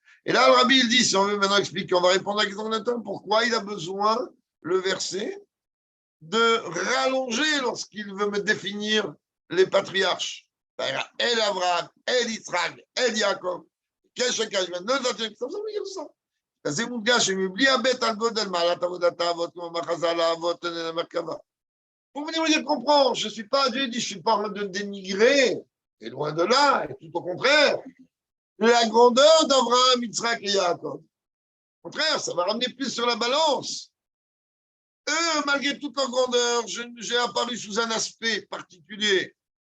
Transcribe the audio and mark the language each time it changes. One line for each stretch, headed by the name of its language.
French: Et là, le Rabbi, il dit, si on veut maintenant expliquer, on va répondre à la question de Nathan, pourquoi il a besoin, le verset, de rallonger lorsqu'il veut me définir les patriarches. El Avraham, El Yitzhak, El Yaakov. Qu'est-ce que je veux ça veut dire ça.
Hebrew: זה מודגש שמבלי הבט על גודל מעלת עבודת האבות כמו מחז"ל האבות למרכבה.
French: Vous venez me dire, comprends, je ne suis pas, Dieu dit, je ne suis pas en train de dénigrer, et loin de là, et tout au contraire, la grandeur d'Abraham, Yitzhak et Yaakov. Au contraire, ça va ramener plus sur la balance. Eux, malgré toute leur grandeur, j'ai apparu sous un aspect particulier.